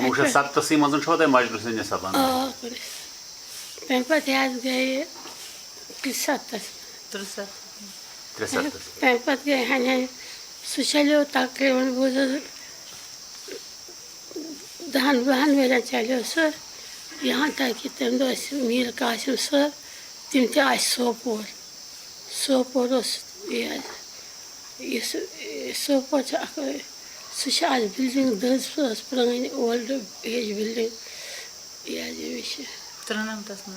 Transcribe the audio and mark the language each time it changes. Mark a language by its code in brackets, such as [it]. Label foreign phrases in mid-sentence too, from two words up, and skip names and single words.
[ks] 1970 منٛز چھُوا تۄہہِ مجلس نِثار بنان تَمہِ پَتہٕ حظ گٔیہِ 73 63 تَمہِ پَتہٕ گٔے ہَنہِ ہَنہِ سُہ چَلیو تقریٖباً بہٕ اوسُس 10-12 ؤرۍیَن چَلیو سُہ [ur] یہاں تک کہ [ks] تَمہِ دۄہ ٲسۍ میٖر قاسِم صٲب تِم تہِ آسہِ سوپور اوس یہِ حظ یُس سوپور چھُ اَکھ سُہ چھِ اَز بِلڈِنٛگ دٔز سُہ ٲس پرٛٲنۍ [en] old age building [ks] یہِ حظ ییٚمِس چھِ 93 منٛز